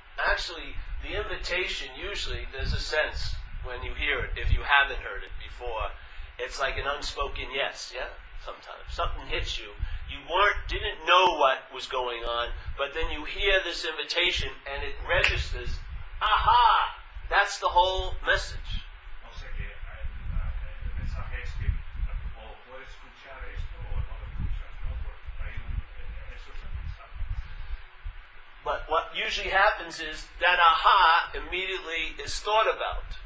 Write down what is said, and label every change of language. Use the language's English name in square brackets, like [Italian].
[English] Actually, the invitation, usually, there's a sense when you hear it, if you haven't heard it before, it's like an unspoken yes, yeah? Sometimes. Something hits you. You didn't know what was going on, but then you hear this invitation and it registers, aha! That's the whole message. [Spanish] O sea que el mensaje es que o puedes escuchar esto o no lo escuchas, ¿no? Porque eso es el mensaje. [English] But what usually happens is that aha immediately is thought about.